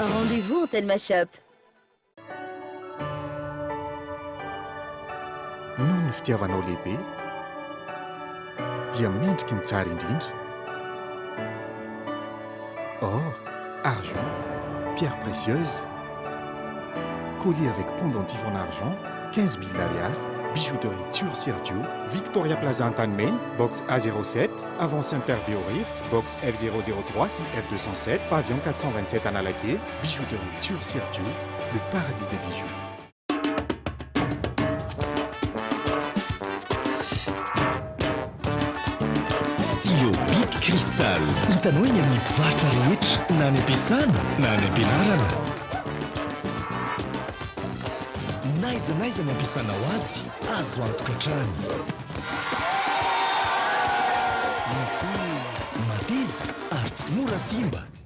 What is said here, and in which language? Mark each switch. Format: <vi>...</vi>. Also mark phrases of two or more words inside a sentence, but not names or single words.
<fr>Rendez-vous en Telma Shop.</fr> <mg>noho ny fitiavanao lehibe dia mendriky ny tsara indrindra.</mg> <fr>Or, argent, pierres précieuses, collier avec pendentif en argent, 15 000 Arial, bijouterie sur Sergio, Victoria Plaza Antanmen, box A07, avant Saint-Père Béorir, box F003 F207, pavillon 427 à Nalaké, bijouterie sur Sergio, le paradis des bijoux. Stylo Bic Cristal.</fr> <mg>Hitanao eny amin'ny mpivarotra rehetra, na any am-piasana na any am-pianarana. Naiza ny ampiasanao azy, azo antokatrano. Mateza ary tsy mora simba.</mg>